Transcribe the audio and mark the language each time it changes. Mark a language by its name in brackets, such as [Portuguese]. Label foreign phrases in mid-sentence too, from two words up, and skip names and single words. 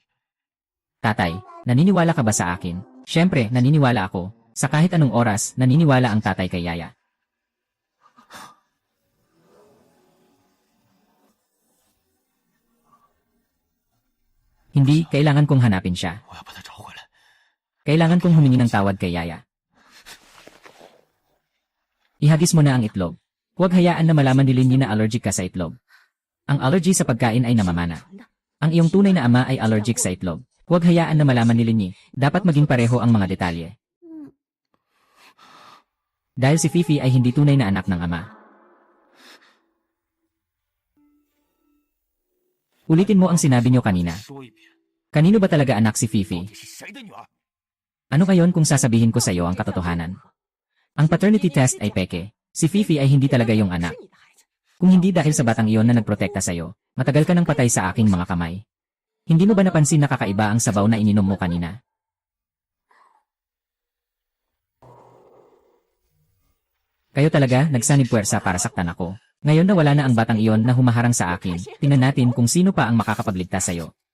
[Filipino] Tatay, naniniwala ka ba sa akin? Siyempre, naniniwala ako. Sa kahit anong oras, naniniwala ang tatay kay Yaya. Hindi, kailangan kong hanapin siya. [Chinese] 我要把他找回来。 [Filipino] Kailangan kong humingi ng tawad kay Yaya. Ihagis mo na ang itlog. Huwag hayaan na malaman ni Linny na allergic ka sa itlog. Ang allergy sa pagkain ay namamana. Ang iyong tunay na ama ay allergic sa itlog. Huwag hayaan na malaman ni Linny. Dapat maging pareho ang mga detalye. Dahil si Fifi ay hindi tunay na anak ng ama. Ulitin mo ang sinabi niyo kanina. [Chinese] 说一遍， [Filipino] Kanino ba talaga anak si Fifi? [Chinese] 你是谁的女儿？ [Filipino] Ano kayon kung sasabihin ko sa iyo ang katotohanan? Ang [English] paternity test [Filipino] ay peke. Si Fifi ay hindi talaga yung anak. [Chinese] 是你的孩子。 [Filipino] Kung hindi dahil sa batang iyon na nagprotekta sa iyo, matagal ka nang patay sa aking mga kamay. Hindi mo ba napansin na kakaiba ang sabaw na ininom mo kanina? Kayo talaga nagsanib puwersa para saktan ako. Ngayon na wala na ang batang iyon na humaharang sa akin, tingnan natin kung sino pa ang makakapagligtas sa iyo.